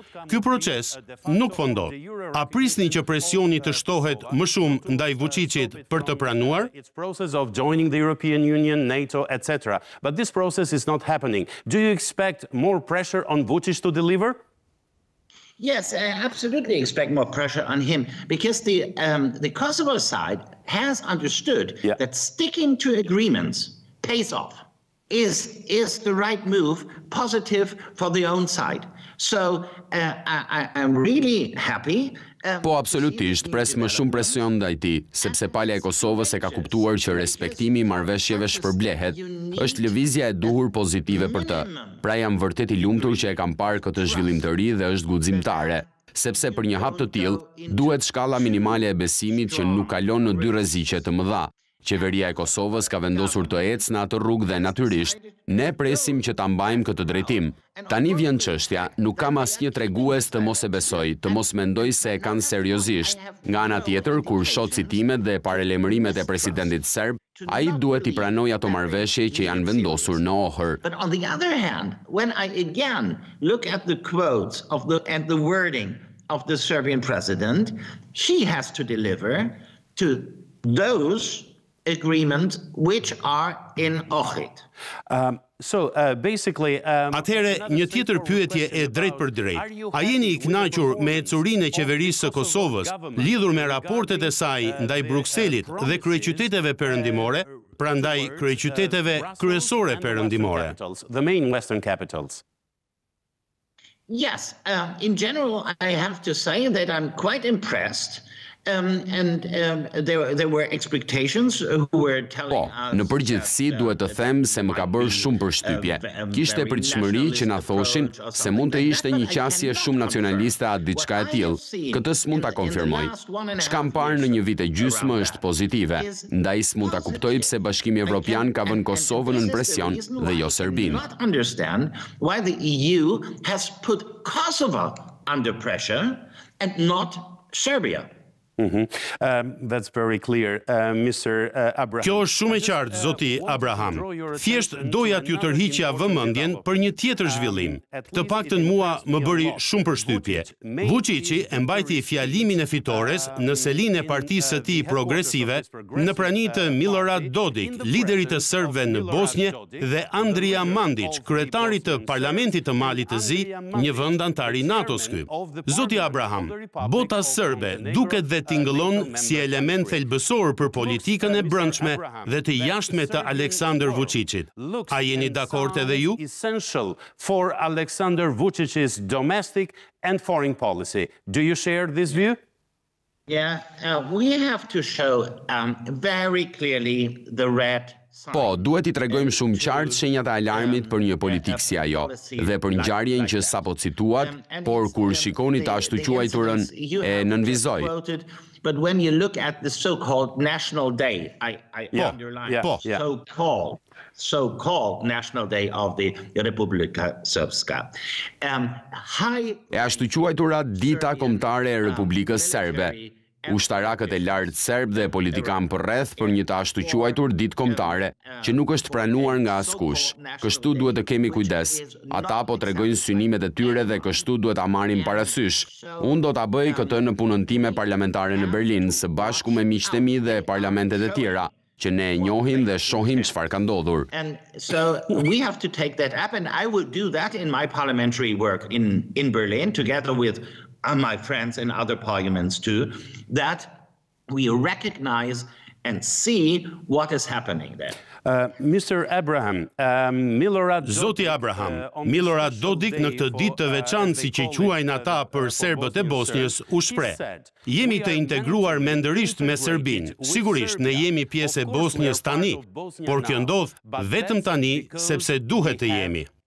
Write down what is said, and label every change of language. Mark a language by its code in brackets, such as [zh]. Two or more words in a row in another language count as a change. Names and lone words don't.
[sq] Ky proces nuk po ndodh. A prisni që presioni të shtohet më shumë ndaj Vučićit për të pranuar? [en] It's process of joining the European Union, NATO, etc. But this process is not happening. Do you expect more pressure on Vučić to deliver? Yes, I absolutely expect more pressure on him because the Kosovo side has understood that sticking to agreements pays off, is the right move, positive for the own side. So I'm really happy. [sq] Po absolutisht, pres më shumë presion ndaj tij, sepse palja e Kosovës e ka kuptuar që respektimi I marrëveshjeve shpërblehet. Është lëvizja e duhur pozitive për të. Pra jam vërtet I lumtur që e kam parë këtë zhvillim të ri dhe është guximtare, sepse për një hap të tillë duhet shkalla minimale e besimit që nuk kalon në dy rreziqe të mëdha. Qeveria e Kosovës ka vendosur të ecë në atë rrugë dhe natyrisht, ne presim që ta mbajmë këtë drejtim. Tani vjen çështja, nuk kam asnjë tregues të mos e besoj, të mos mendoj se e kanë seriozisht. Nga ana tjetër, kur shoh citimet dhe paralajmërimet e presidentit serb, ai duhet I pranojë ato marrëveshje që janë vendosur në Ohër. [en] But on the other hand, when I again look at the quotes and the wording of the Serbian president, he has to deliver to those agreements which are in Ohrid. [sq] Atëherë, një tjetër pyetje e drejt për drejt. A jeni I kënaqur me ecurinë e qeverisë së Kosovës lidhur me raportet e saj ndaj Brukselit dhe kryeqyteteve perëndimore, pra ndaj kryeqyteteve kryesore perëndimore? [en] The main Western capitals. Yes, in general, I have to say that I'm quite impressed. There were expectations who were telling us. [sq] Në përgjithësi duhet të them se më ka bërë shumë përshtypje. Kishte pritshmëri që na thoshin se mund të ishte një qasje shumë nacionaliste atë diçka e tillë. Këtë s'mund ta konfirmoj. Çka kam parë në një vit e gjysmë është pozitive. Ndaj s'mund ta kuptoj pse Bashkimi Evropian ka vënë Kosovën në presion dhe jo Serbinë. [en] Understand why the EU has put Kosovo under pressure and not Serbia. That's very clear, Mr. Abraham. [sq] Kjo është shumë e qartë, zoti Abraham. Thjesht doja t'ju tërhiqja vëmendjen për një tjetër zhvillim. Të paktën mua më bëri shumë përshtypje. Vučići e mbajti fjalimin e fitores në selinë e partisë së tij progresive në prani të Milorad Dodik, liderit të serbëve në Bosnjë, dhe Andrija Mandić, kryetari të Parlamentit të Malit të Zi, një vend antar I NATO-s ky. Zoti Abraham, bota serbe duket dhe tingëllon si element thelbësor për politikën e brendshme dhe të jashtme të Aleksandar Vučićit. A jeni dakord edhe ju? [en] Essential for Aleksandar Vučić's domestic and foreign policy. Do you share this view? Yeah, we have to show very clearly the red [sq] Po, duhet I tregojmë shumë qartë shenjat e alarmit për një politikë si ajo, dhe për ngjarjen që sapo cituat, por kur shikoni të ashtu quajturën e nënvizoj. [en] But when you look at the so-called National Day, I underline so-called National Day of the Republika Srpska. [sq] E ashtu quajtura Dita Kombëtare e Republikës Serbe. Ushtarakët e lartë serb dhe politikan përreth për një të ashtu quajtur ditë kombëtare, që nuk është pranuar nga askush. Kështu duhet të kemi kujdes. Ata po tregojnë synimet e tyre dhe kështu duhet ta marrim parasysh. Unë do ta bëj këtë në punën time parlamentare në Berlin, së bashku me miqtë e mi dhe parlamentet e tjera, që ne e njohim dhe shohim çfarë ka ndodhur. [en] And so we have to take that up, and I will do that in my parliamentary work in Berlin, together with my friends in other parliaments too, that we recognize and see what is happening there. Mr. Abraham, [sq] Zoti Abraham, Milorad Dodik në këtë ditë të veçantë si që quajnë ata për serbët e Bosnjës u shpreh: "Jemi të integruar mendërisht me Serbinë. Sigurisht ne jemi pjesë e Bosnjës tani, por kjo ndodh vetëm tani sepse duhet të jemi."